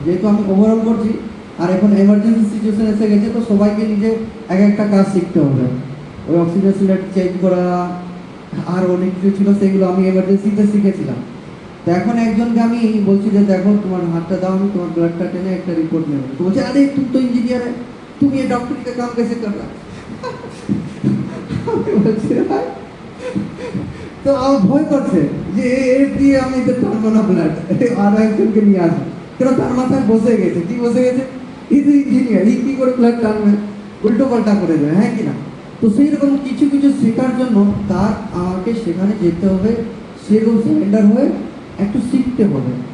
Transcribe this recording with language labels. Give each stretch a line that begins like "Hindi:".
Bangla: যেহেতু আমি ওভারঅল করছি আর এখন এমার্জেন্সি সিচুয়েশন এসে গেছে, তো সবাইকে নিজে এক একটা কাজ শিখতে হবে। ওই অক্সিজেন সিলিন্ডার চেঞ্জ করা আর অনেক কিছু ছিল, সেগুলো আমি এমার্জেন্সিতে শিখেছিলাম। তো এখন একজনকে আমি বলছি যে দেখো তোমার হাতটা দাও, আমি তোমার ব্লাডটা টেনে একটা রিপোর্ট নেব। তো বলছে আরে তুমি তো ইঞ্জিনিয়ার
Hindi: है, तुम ये डॉक्टरी का काम कैसे कर रहा है?
Bangla: আমি বলছি ভাই, তো আমার ভয় করছে যে এর দিয়ে আমি তো টানবো না ব্লাড, আরো একজনকে নিয়ে আসবো। কেন তার মাথায় বসে গেছে, কি বসে গেছে, এই তো ইঞ্জিনিয়ার, এই কি করে ব্লাড টানবে, উল্টো পাল্টা করে দেবে, হ্যাঁ কি না? তো সেই রকম কিছু কিছু শেখার জন্য তার আমাকে সেখানে যেতে হবে, সেরকম সারেন্ডার হয়ে একটু শিখতে হবে।